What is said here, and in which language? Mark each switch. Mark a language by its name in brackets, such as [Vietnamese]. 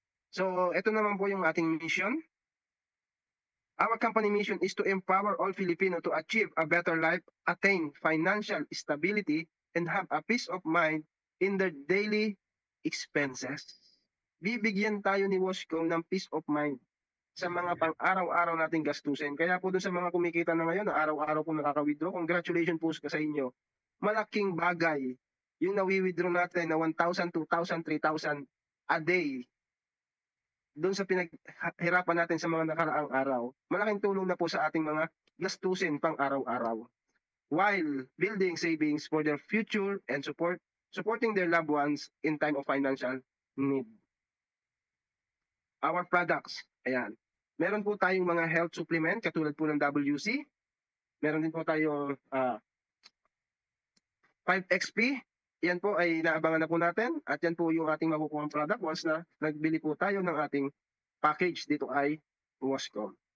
[Filipino] So, ito naman po yung ating mission. [English] Our company mission is to empower all Filipinos to achieve a better life, attain financial stability, and have a peace of mind in their daily expenses. [Filipino] Bibigyan tayo ni Wascom ng [English] peace of mind [Filipino] sa mga pang-araw-araw nating gastusin. Kaya po doon sa mga kumikita na ngayon, na araw-araw po nakaka-withdraw, congratulations po sa inyo. Malaking bagay yung nawi-withdraw natin na 1,000, 2,000, 3,000 a day doon sa pinaghirapan natin sa mga nakaraang araw, malaking tulong na po sa ating mga gastusin pang araw-araw. [English] While building savings for their future and supporting their loved ones in time of financial need. Our products, ayan. [Filipino] Meron po tayong mga health supplement katulad po ng WC. Meron din po tayong 5XP. Yan po ay naabangan na po natin at yan po yung ating makukuha product once na nagbili po tayo ng ating package dito ay Wascom.